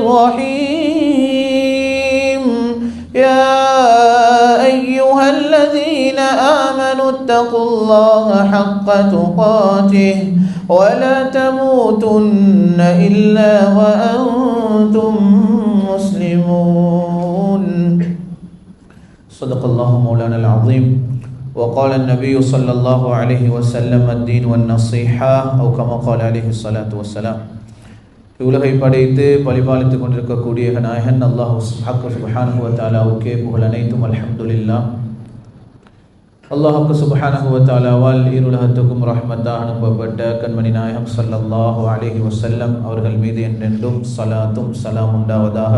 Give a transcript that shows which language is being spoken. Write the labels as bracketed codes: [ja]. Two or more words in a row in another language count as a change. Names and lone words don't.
[ar] الرحيم يا أيها الذين آمنوا اتقوا الله حق تقاته ولا تموتن إلا وأنتم مسلمون. صدق الله مولانا العظيم. وقال النبي صلى الله عليه وسلم الدين والنصيحة أو كما قال عليه الصلاة والسلام. [ta] உலகை படைத்து பரிபாலித்துக் கொண்டிருக்கக்கூடிய நாயகன் அல்லாஹ் [ar] سبحانه وتعالىவுக்கே [ta] புகழ் அனைத்தும் அல்ஹம்துலில்லாஹ். அல்லாஹ் [ar] سبحانه وتعالىவால் [ta] இருலகத்துக்கும் ரஹ்மத்தாக அனுப்பப்பட்ட கண்மணி நாயகம் [ar] صلى الله عليه وسلم [ta] அவர்கள் மீது என்றென்றும் ஸலாத்தும் ஸலாம் உண்டாவதாக.